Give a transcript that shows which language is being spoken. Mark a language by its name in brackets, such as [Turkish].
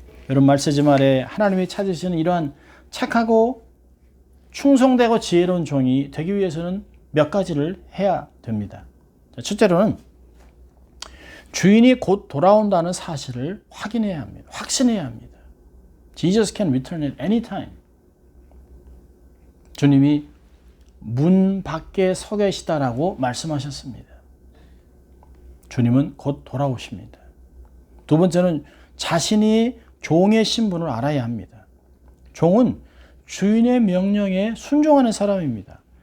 [Korean] 여러분, 말세지 말에 하나님이 찾으시는 이러한 착하고 충성되고 지혜로운 종이 되기 위해서는 몇 가지를 해야 됩니다. 첫째로는 주인이 곧 돌아온다는 사실을 확인해야 합니다. 확신해야 합니다. [English] Jesus can return at any time. [Korean] 주님이 문 밖에 서 계시다라고 말씀하셨습니다. 주님은 곧 돌아오십니다. 두 번째는 자신이 종의 신분을 알아야 합니다. 종은 주인의 명령에 순종하는 사람입니다.